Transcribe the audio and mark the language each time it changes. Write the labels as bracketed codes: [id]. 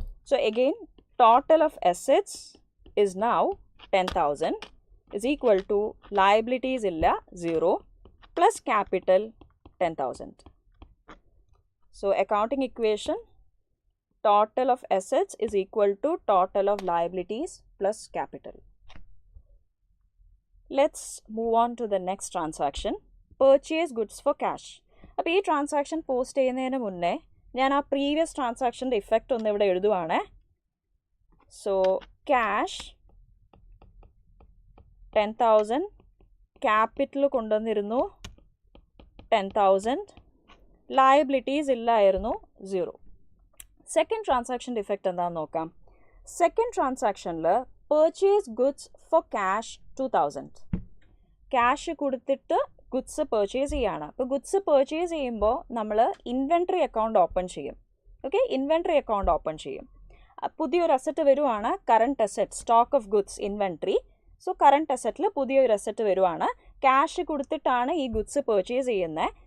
[en] So again total of assets is now 10,000 is equal to liabilities illa 0 plus capital 10,000. So accounting equation total of assets is equal to total of liabilities plus capital. Let's move on to the next transaction. Purchase goods for cash. [ml] അപ്പോൾ ഈ transaction post ചെയ്യുന്നതിന് മുന്നേ ഞാൻ ആ previous ട്രാൻസാക്ഷൻ്റെ effect ഒന്ന് ഇവിടെ എഴുതുവാണ്. So cash 10,000, capital കൊണ്ടുവന്നിരുന്നു 10,000, liabilities ഇല്ലായിരുന്നു 0. Second ട്രാൻസാക്ഷൻ്റെ effect എന്താണെന്ന് നോക്കാം. [en] Second ട്രാൻസാക്ഷനിൽ purchase goods for cash 2,000. [ml] Cash കൊടുത്തിട്ട് ഗുഡ്സ് പർച്ചേസ് ചെയ്യാണ്. അപ്പോൾ ഗുഡ്സ് പർച്ചേസ് ചെയ്യുമ്പോൾ നമ്മൾ ഇൻവെൻട്രി അക്കൗണ്ട് ഓപ്പൺ ചെയ്യും. ഓക്കെ, ഇൻവെൻട്രി അക്കൗണ്ട് ഓപ്പൺ ചെയ്യും. പുതിയൊരു അസറ്റ് വരുവാണ്, current asset, stock of goods inventory. So current അസറ്റിൽ പുതിയൊരു അസറ്റ് വരുവാണ്. ക്യാഷ് കൊടുത്തിട്ടാണ് ഈ ഗുഡ്സ് പർച്ചേസ് ചെയ്യുന്നത്.